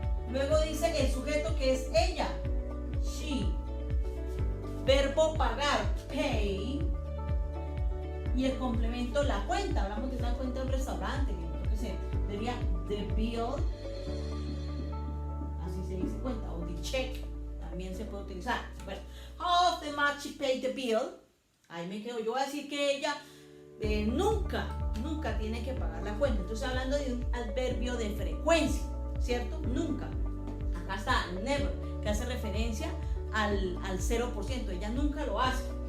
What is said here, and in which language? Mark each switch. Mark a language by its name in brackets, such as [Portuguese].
[Spanish] Luego dice el sujeto que es ella, she. Verbo pagar, pay. Y el complemento, la cuenta. Hablamos de una cuenta en un restaurante, yo qué sé, sería the bill, así se dice cuenta, o the check, también se puede utilizar. [English] Bueno, how often must she pay the bill? [Spanish] Ahí me quedo, yo voy a decir que ella nunca tiene que pagar la cuenta. Entonces hablando de un adverbio de frecuencia, ¿cierto? Nunca. Acá está never, que hace referencia al 0%, ella nunca lo hace.